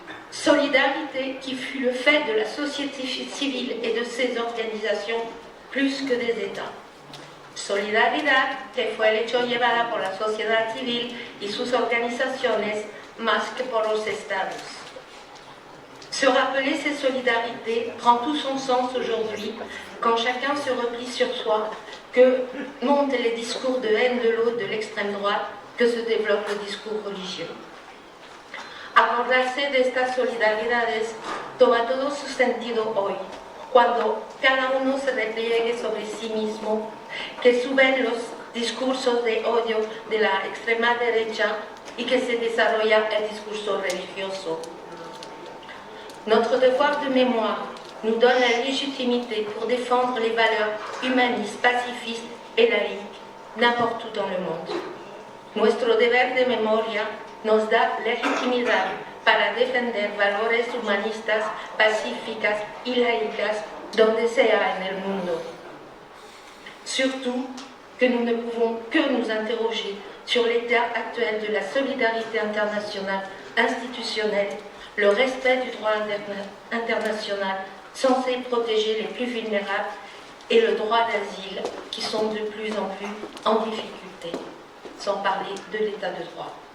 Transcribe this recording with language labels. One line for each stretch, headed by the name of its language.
French: Solidarité qui fut le fait de la société civile et de ses organisations plus que des États.
Spanish: Solidaridad que fue el hecho llevada por la sociedad civil y sus organizaciones más que por los estados.
French: Se rappeler ces solidarités prend tout son sens aujourd'hui quand chacun se replie sur soi, que montent les discours de haine de l'autre de l'extrême droite, que se développe le discours religieux.
Spanish: Acordarse de estas solidaridades toma todo su sentido hoy, cuando cada uno se repliegue sobre sí mismo, que suben los discursos de odio de la extrema derecha y que se desarrolla el discurso religioso.
French: Notre devoir de mémoire nous donne la légitimité pour défendre les valeurs humanistes, pacifistes et laïques n'importe où dans le monde.
Spanish: Nuestro deber de memoria nos da legitimidad para defender valores humanistas, pacíficas y laicas donde sea en el mundo.
French: Surtout que nous ne pouvons que nous interroger sur l'état actuel de la solidarité internationale institutionnelle, le respect du droit international censé protéger les plus vulnérables et le droit d'asile qui sont de plus en plus en difficulté, sans parler de l'état de droit.